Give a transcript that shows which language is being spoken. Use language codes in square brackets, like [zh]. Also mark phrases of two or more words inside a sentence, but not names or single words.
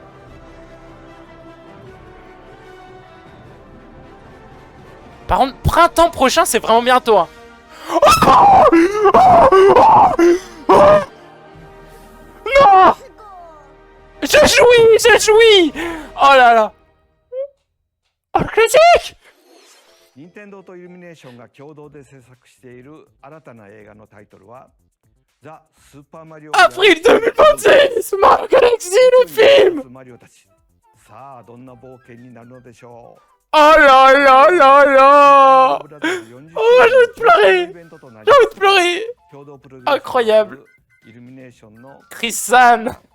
[fr] Par contre, printemps prochain, c'est vraiment bientôt. Hein. Non! Je jouis! Oh là là! Oh, critique! [ja] 任天堂とイルミネーションが共同で制作している新たな映画のタイトルは Avril 2026! [fr] Mario Galaxy, le film! Oh là là là là! Oh, j'ai envie de pleurer! J'ai envie de pleurer! Incroyable! Chris-san!